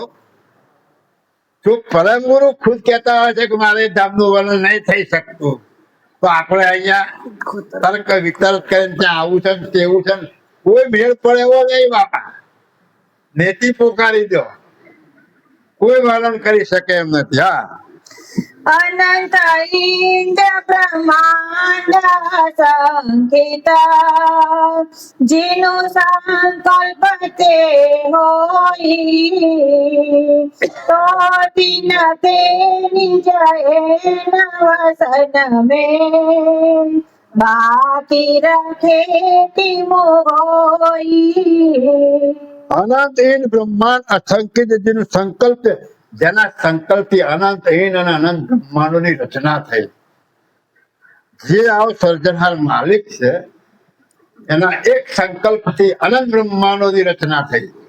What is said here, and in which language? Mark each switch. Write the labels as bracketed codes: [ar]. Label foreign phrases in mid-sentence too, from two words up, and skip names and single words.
[gu] જો પરમ ગુરુ ખુદ કહેતા હોય છે કે મારે ધામનું વર્ણન નહીં થઈ શકતું, તો આપણે અહીંયા તર્ક વિતર્ક કરીને ત્યાં આવું છે તેવું છે, કોઈ મેળ પડે એવો નહીં બાપા. નેતિ પોકારી દો, કોઈ વર્ણન કરી શકે એમ નથી. હા, [hi] अनंत इंद ब्रह्मांड संकिता जिनु संकल्प ते होई तो दिन के निज वसन में बाकी रखे तिमो होई. [gu] અનંતહીન બ્રહ્માંડ અસંખ્ય જેનું સંકલ્પ, જેના સંકલ્પથી અનંતહીન અને અનંત બ્રહ્માંડોની રચના થઈ, જે આવો સર્જનહાર માલિક છે એના એક સંકલ્પથી અનંત બ્રહ્માંડોની રચના થઈ.